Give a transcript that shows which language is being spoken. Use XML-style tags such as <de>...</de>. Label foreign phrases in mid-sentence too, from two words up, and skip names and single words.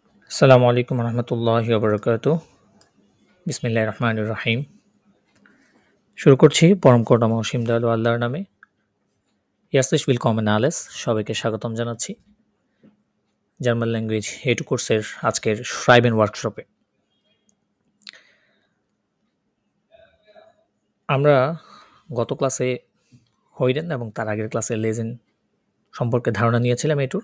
<ar>السلام عليكم ورحمة الله وبركاته. بسم الله الرحمن الرحيم.</ar> <bn>শুরু করছি পরম করুণাময় অসীম দয়ালু আল্লাহর নামে।</bn> <de>ইয়াসলিশ willkommen alles,</de> <bn>সবাইকে স্বাগতম জানাচ্ছি</bn> <en>German language</en> <bn>A2 কোর্সের আজকের schreiben ওয়ার্কশপে। আমরা গত ক্লাসে হয়রেন এবং তার আগের ক্লাসে লেজেন সম্পর্কে ধারণা নিয়েছিলাম A2-র।</bn>